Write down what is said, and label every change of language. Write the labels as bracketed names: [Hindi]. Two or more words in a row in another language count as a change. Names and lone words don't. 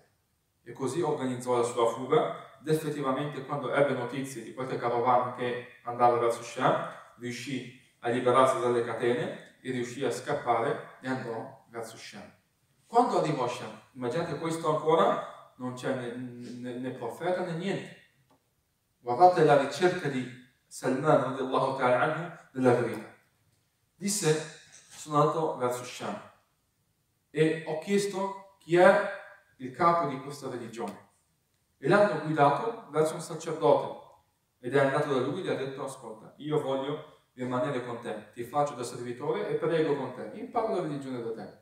[Italian] E così organizzò la sua fuga ed effettivamente quando ebbe notizie di qualche carovana che andava verso Sham, riuscì a liberarsi dalle catene e riuscì a scappare e andò verso Sham. Quando arrivò a Sham, immaginate questo ancora, non c'è né profeta né niente. Guardate la ricerca di Salman [Arabic] رضي الله تعالى عنه [Italian] della verità. Disse: sono andato verso Sham e ho chiesto chi è il capo di questa religione e l'hanno guidato verso un sacerdote ed è andato da lui e gli ha detto: ascolta, io voglio rimanere con te, ti faccio da servitore e prego con te, imparo la religione da te.